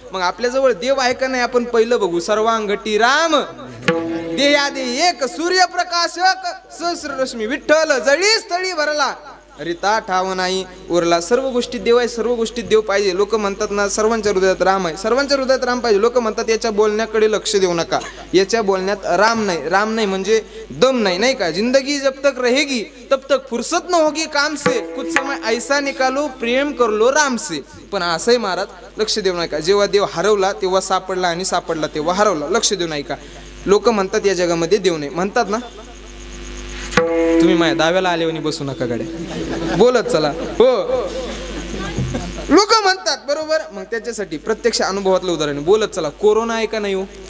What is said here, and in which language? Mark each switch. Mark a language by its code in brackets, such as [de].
[mr] मग आपल्या जवळ देव आहे का नाही आपण पहिलं बघू. सर्वांगटी राम देयादे एक सूर्यप्रकाशक सहस्र रश्मी विठ्ठल जळी स्थळी भरला रिता ठाव नाही उरला. सर्व गोष्टीत देव आहे, सर्व गोष्टीत देव पाहिजे. लोक म्हणतात ना सर्वांच्या हृदयात राम आहे, सर्वांच्या हृदयात राम पाहिजे. लोक म्हणतात याच्या बोलण्याकडे लक्ष देऊ नका, याच्या बोलण्यात राम नाही. राम नाही म्हणजे दम नाही, नाही का? [hi] जिंदगी जब तक रहेगी तब तक फुर्सत न होगी काम से, कुछ समय ऐसा निकालो प्रेम कर लो राम से. [mr] पण असंही महाराज लक्ष देऊ नका. जेव्हा देव हरवला तेव्हा सापडला आणि सापडला तेव्हा हरवला. लक्ष देऊ नका. लोक म्हणतात या जगामध्ये देव नाही म्हणतात ना. तुम्ही माझ्या दाव्याला आल्यावर बसू नका गाड्या, बोलत चला. हो, लोक म्हणतात बरोबर. मग त्याच्यासाठी प्रत्यक्ष अनुभवातलं उदाहरण बोलत चला. कोरोना आहे का नाही हो?